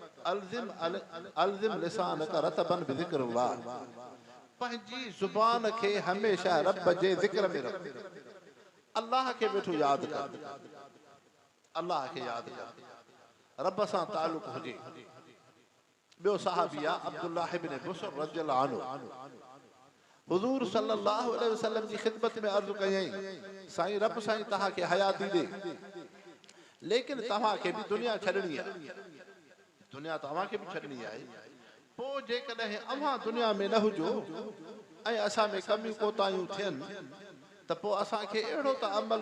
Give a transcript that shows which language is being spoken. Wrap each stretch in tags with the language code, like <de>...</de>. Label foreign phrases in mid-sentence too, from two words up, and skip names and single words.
<ar>ألزم لسانك رطبا بذكر الله</ar> <sd>पंहिंजी ज़ुबान खे हमेशह रब जे ज़िक्र में रख अल्लाह खे वेठो यादि कर अल्लाह खे यादि कर रब सां ताल्लुक़ हुजे ॿियो सहाबी आहे अब्दुल्लाह इब्न बुसर</sd> <ar>رضي الله عنه</ar> <sd>हुज़ूर</sd> <ar>صلى الله عليه وسلم</ar> <sd>जी ख़िदमत में अर्ज़ कयई साईं रब साईं तव्हां खे हयाती ॾे लेकिन तव्हां खे बि दुनिया छॾणी आहे दुनिया तव्हां खे बि छॾणी आहे पोइ जेकॾहिं अव्हां दुनिया में न हुजो ऐं असां में कमियूं कोताहियूं थियनि त पोइ असांखे अहिड़ो त अमल</sd>